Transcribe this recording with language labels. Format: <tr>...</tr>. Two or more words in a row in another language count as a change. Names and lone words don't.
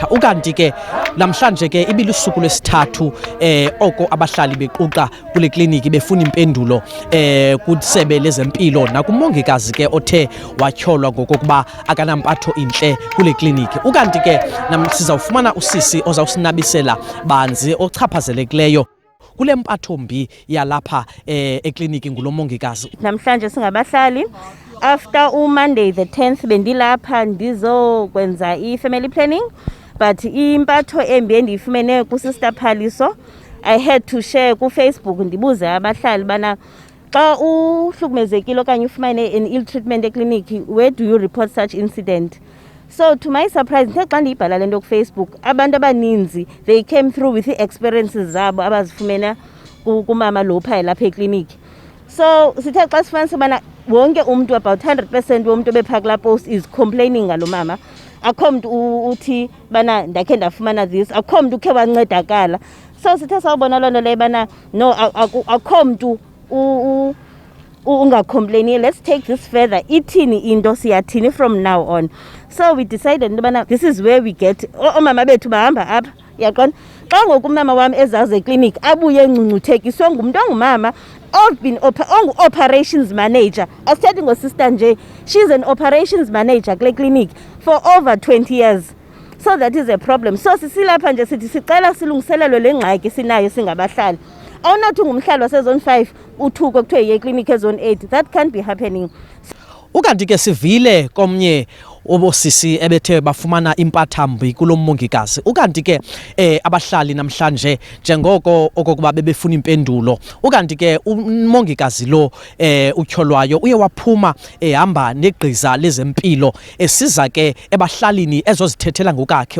<xh>Ukanti ke namhlanje ke ibilusuku lwesithathu oko abahlali bequqa kule kliniki befuna impendulo kusebe lezempilo nakumongikazi ke othe watyholwa ngokuba akanampatho inhle kule kliniki. Ukanti ke sizawufumana usisi ozawusinabisela banzi ochaphazelekileyo kule mpatho mbi yalapha ekliniki ngulo mongikazi. Namhlanje singabahlali</xh> <en>after Monday the 10th</en> <xh>bendilapha ndizokwenza</xh> <en>i-family planning,</en> <xh>but impatho embi endiyifumene kuSister Phaliso</xh> <en>I had to share</en> <xh>ku Facebook ndibuze abahlali bana xa uhlukumezekile okanye ufumane</xh> <en>an ill treatment</en> <xh>ekliniki,</xh> <en>where do you report such incident? So to my surprise</en> <xh>xa ndiyibhala lento ku Facebook abantu abaninzi</xh> <en>they came through with the experiences</en> <xh>zabo abazifumena kumama lopha lapha ekliniki. So sithe xa sifanisa bana wonke umuntu about 100% womuntu bepha kula post</xh> <en>is complaining</en> <xh>ngalo mama. Akho umuntu uthi bana ndakhe ndafumana this, akho umuntu ukhe wancedakala. So sithe sawubona loo nto leyo bana no akho umuntu ungacomplaini.</xh> <en>Let's take this further.</en> <xh>Ithini into siyathini from now on.</xh> <en>So we decided</en> <xh>bana</xh> <en>this is where we get</en> <xh>omama bethu bahamba apha yaqona xa ngoku umama wami ezaze eklinik abuye engcungcuthekiswe ngumuntu ongumama</xh> <en>operations manager.</en> <xh>Asithethi ngosister nje,</xh> <en>she's an operations manager kule clinic for over 20 years. So that is a problem.</en> <xh>So sisilapha nje sithi sicela silungiselelwe le ngxaki sinayo singabahlali. Awunathi ngumhlali wasezone 5 uthuko kuthiwe yeklinik ezone 8.</xh> <en>That can't be happening.</en> <xh>Ukanti ke sivile komnye obosisi ebethe bafumana impathambi kulo mongikazi. Ukanti ke abahlali namhlanje njengoko okokuba bebefuna impendulo. Ukanti ke umongikazi lo utyholwayo uye waphuma ehamba negqiza lezempilo esiza ke ebahlalini ezozithethela ngokakhe.</xh>